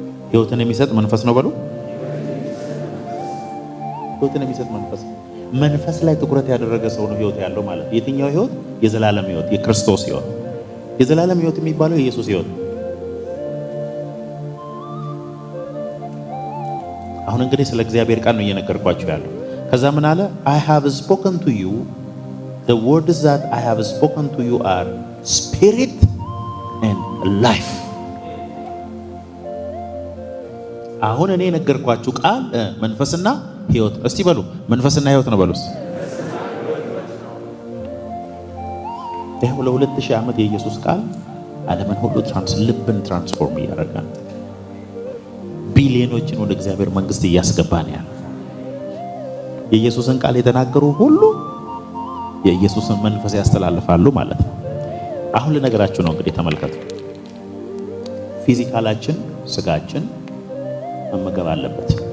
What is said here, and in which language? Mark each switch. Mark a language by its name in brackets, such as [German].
[Amharic] ሕይወትን የሚሰጥ መንፈስ ነው በሉ። ሕይወትን የሚሰጥ መንፈስ ነው። መንፈስ ላይ ትኩረት ያደረገ ሰው ነው ሕይወት ያለው ማለት። የትኛው ሕይወት? የዘላለም ሕይወት፣ የክርስቶስ ሕይወት። የዘላለም ሕይወት የሚባለው የኢየሱስ ሕይወት። አሁን እንግዲህ ስለ እግዚአብሔር ቃል ነው እየነገርኳችሁ ያለው። ከዛ ምን አለ? [English] I have spoken to you, the words that I have spoken to you are spirit and life. [Amharic] አሁን እኔ የነገርኳችሁ ቃል መንፈስና ሕይወት። እስቲ በሉ መንፈስና ሕይወት ነው በሉ። ይሄው ለ2000 ዓመት የኢየሱስ ቃል ዓለምን ሁሉ ልብን ትራንስፎርም እያደረገ ነው። ቢሊዮኖችን ወደ እግዚአብሔር መንግስት እያስገባ ነው ያለው። የኢየሱስን ቃል የተናገሩ ሁሉ የኢየሱስን መንፈስ ያስተላልፋሉ ማለት ነው። አሁን ልነገራችሁ ነው እንግዲህ ተመልከቱ። ፊዚካላችን ስጋችን መመገብ አለበት።